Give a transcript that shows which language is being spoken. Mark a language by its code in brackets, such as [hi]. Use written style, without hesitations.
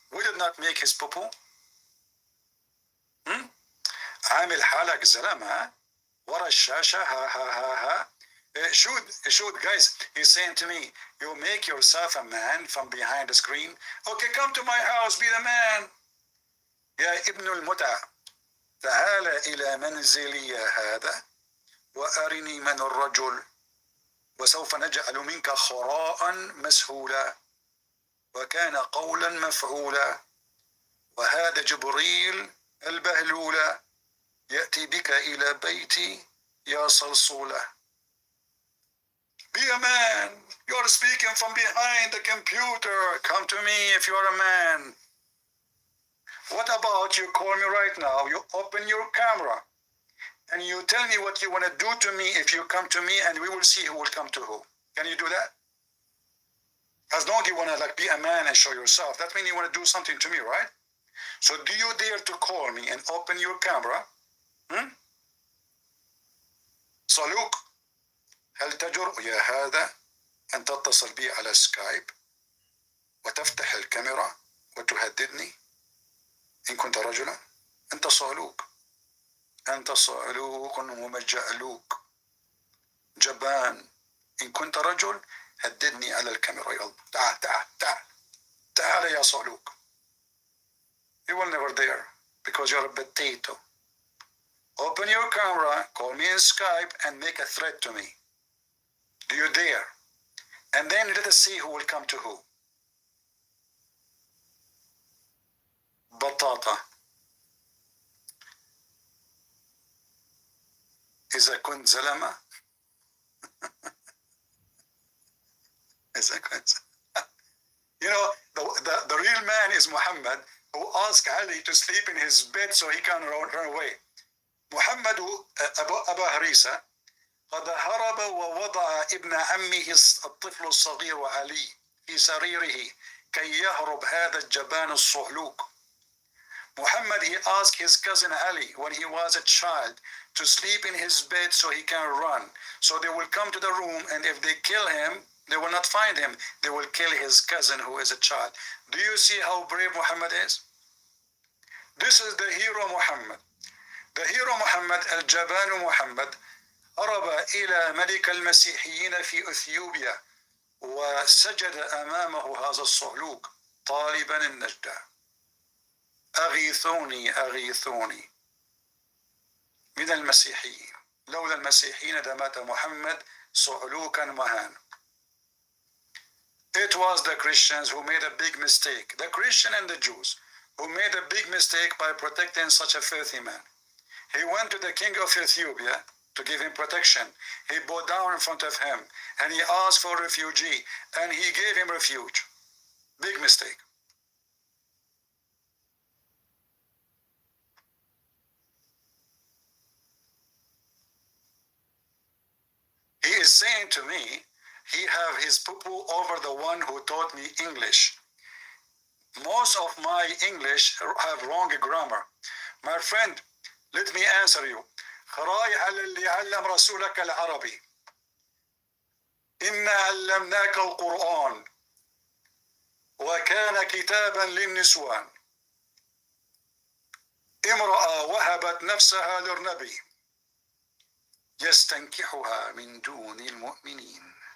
[en] We did not make his poo-poo. [ar] عامل حالك زلمة ورا الشاشة ها ها ها ها. [en] Shoot, guys, he's saying to me, you make yourself a man from behind the screen. Okay, come to my house, be the man. [ar] يا ابن المتع تعال إلى منزلي هذا وأرني من الرجل وسوف نجعل منك خراء مسهولا. وكان قولا مفعولا. وهذا جبريل البهلولا يأتي بك إلى بيتي يا صلصولة. [en] Be a man. You're speaking from behind the computer. Come to me if you're a man. What about you call me right now, you open your camera and you tell me what you want to do to me if you come to me, and we will see who will come to who. Can you do that? As long as you want to like be a man and show yourself, that means you want to do something to me, right? So do you dare to call me and open your camera? [ar] صلوك هل تجرؤ يا هذا أن تتصل بي على سكايب وتفتح الكاميرا وتهددني إن كنت رجلا؟ أنت صعلوك. أنت صعلوك ومجعلوك جبان. إن كنت رجل هددني على الكاميرا. يلا تعال تعال تعال تعال يا صعلوك. [en] You will never dare because you're a potato. Open your camera, call me in Skype and make a threat to me. Do you dare? And then let us see who will come to who. [ar] بطاطا. إذا كنت زلمة إذا كنت [en] You know, the real man is Muhammad, who asked Ali to sleep in his bed so he can run away. [ar] محمد أبا هريسة قد هرب ووضع ابن عمه الطفل الصغير علي في سريره كي يهرب هذا الجبان الصعلوك. [en] Muhammad, he asked his cousin Ali when he was a child to sleep in his bed so he can run. So they will come to the room, and if they kill him, they will not find him. They will kill his cousin who is a child. Do you see how brave Muhammad is? This is the hero Muhammad. The hero Muhammad, Al-Jaban Muhammad, [ar] هرب إلى ملك المسيحيين في أثيوبيا وسجد أمامه هذا الصعلوك طالبا النجدة. أغيثوني أغيثوني من المسيحيين. لولا المسيحيين لمات محمد صعلوكا مهان. [en] It was the Christians who made a big mistake, the Christian and the Jews, who made a big mistake by protecting such a filthy man. He went to the king of Ethiopia to give him protection. He bowed down in front of him and he asked for refugee and he gave him refuge. Big mistake. He is saying to me, he have his poo-poo over the one who taught me English. Most of my English have wrong grammar. My friend, let me answer you. [ar] خراي على اللي علم رسولك العربي. إنا علمناك القرآن وكان كتابا للنسوان. امرأة وهبت نفسها للنبي يستنكحها من دون المؤمنين.